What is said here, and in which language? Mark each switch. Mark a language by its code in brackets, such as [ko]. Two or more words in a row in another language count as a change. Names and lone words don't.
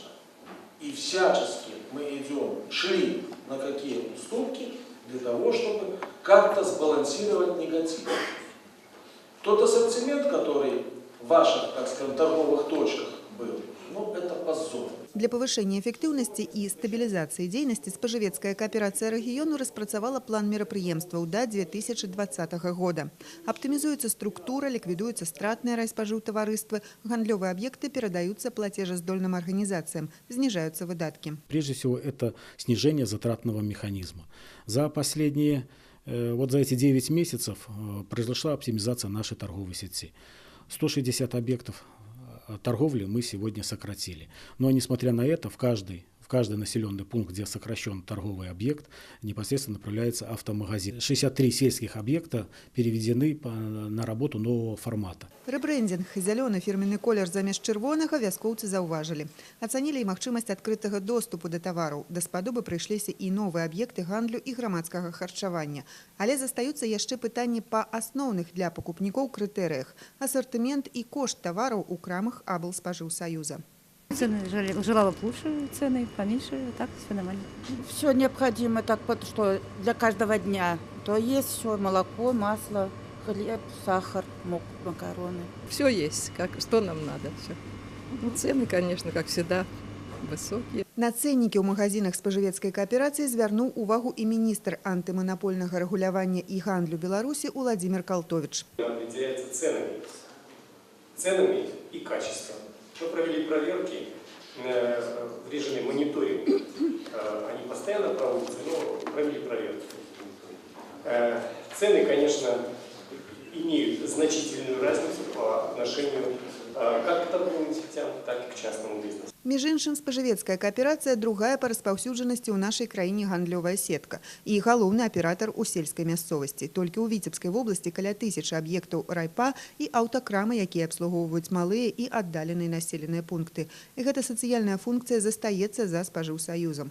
[ru] И всячески мы шли на какие уступки для того, чтобы как-то сбалансировать негатив. Тот ассортимент, который в ваших, так скажем, торговых точках был, это позор. [be] Для павышэння эфектыўнасці і стабілізацыі дзейнасці спажывецкая кааперацыя рэгіёну распрацавала план мерапрыемстваў да 2020 года. Аптымізуецца структура, ліквідуюцца стратныя райспажыўтаварыствы, гандлёвыя аб'екты перадаюцца плацежаздольным арганізацыям, снижаются выдатки. [ru] Прежде всего, это снижение затратного механизма. За эти 9 месяцев произошла оптимизация нашей торговой сети. 160 объектов торговли мы сегодня сократили. Но несмотря на это, в каждый населенный пункт, где сокращен торговый объект, непосредственно направляется автомагазин. 63 сельских объекта переведены на работу нового формата. [be] Рэбрэндинг і зялёны фірменны колер замест чырвонага вяскоўцы заўважылі. Ацанілі і магчымасць адкрытага доступу да тавараў. Да спадобы прыйшліся і новыя аб'екты гандлю і грамадскага харчавання. Але застаюцца яшчэ пытанні па асноўных для пакупнікоў крытэрыях: асартымент і кошт тавараў у крамах аблспажыўсаюза. [ru] Цены желала бы лучше, цены поменьше, так все нормально. Все необходимо, так что для каждого дня. То есть все: молоко, масло, хлеб, сахар, макароны. Все есть, что нам надо. Все. Цены, конечно, как всегда, высокие. [be] На ценнікі ў магазинах спажывецкай кааперацыі звярнуў увагу і міністр антыманапольнага рэгулявання і гандлю Беларусі Уладзімір Калтовіч. [ru] Определяется ценами и качеством. Мы провели проверки в режиме мониторинга. Они постоянно проводятся, но провели проверки. Цены, конечно, имеют значительную разницу по отношению как к торговым сетям, так и к частному бизнесу. [be] Між іншым, спажывецкая кааперацыя другая па распаўсюджанасці ў нашай краіне гандлёвая сетка і галоўны аператар у сельскай мясцовасці. Толькі ў Віцебскай вобласці каля 1000 аб'ектаў райпа і аўтакрамы, якія абслугоўваюць малыя і аддаленыя населеныя пункты. І гэта сацыяльная функцыя застаецца за спажыўсаюзам.